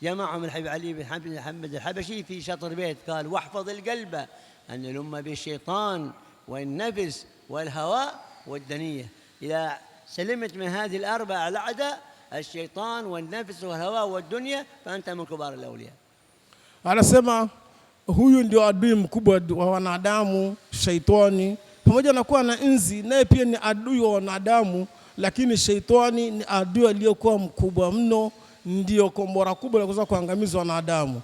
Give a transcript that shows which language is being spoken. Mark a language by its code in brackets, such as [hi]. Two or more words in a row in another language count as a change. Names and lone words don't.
[ar] جمعهم الحبيب علي بن محمد الحبشي في شطر بيت، قال: واحفظ القلب أن يلم بالشيطان والنفس والهواء والدنية. إذا سلمت من هذه الأربعة الأعداء، الشيطان والنفس والهواء والدنيا، فأنت من كبار الأولياء. [sw] Anasema huyu ndio adui mkubwa wa wanadamu, shaitani. Pamoja na kuwa na nzi, naye pia ni adui wa wanadamu, lakini shaitani ni adui aliyokuwa mkubwa mno, ndio kombora kubwa la kuweza kuangamiza wanadamu.